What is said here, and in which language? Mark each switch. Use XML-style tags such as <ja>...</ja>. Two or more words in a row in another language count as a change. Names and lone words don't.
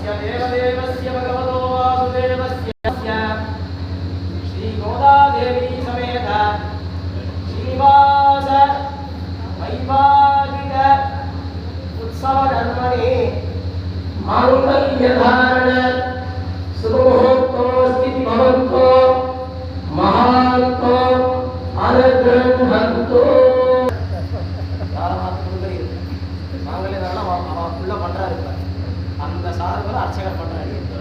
<sa>దేవదేవస్య భగవతో వాసుదేవస్య శ్రీ గోదాదేవి సమేత శ్రీనివాస వైవాహిక ఉత్సవ కర్మణి మాంగళ్య ధారణ శుభముహూర్తో స్థితి భవంతో మహాంతో అనుగ్రహంతో.</sa> <ta>மாங்கல்ய தாரண அவன் ஃபுல்லாக பண்ணுறாரு. இப்போ அந்த சார் கூட அர்ச்சகர் பண்ணுறாரு.</ta>